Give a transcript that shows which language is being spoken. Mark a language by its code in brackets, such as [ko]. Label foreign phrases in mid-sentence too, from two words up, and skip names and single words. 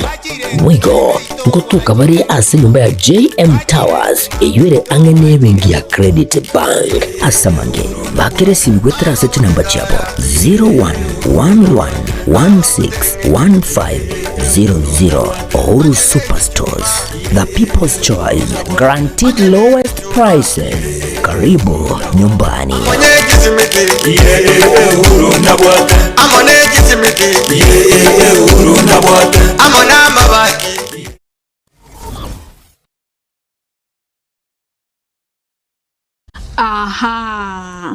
[guz] Wigo ngotuka bari ase nyumba ya JM Towers iyo ere ange nebengi ya Credit Bank. Asamange bakiresi bigwetera sete namba chabo 0111161500. Uhuru Superstores, [en] the people's choice, guaranteed lowest prices. [sw] Karibu nyumbani. Aha.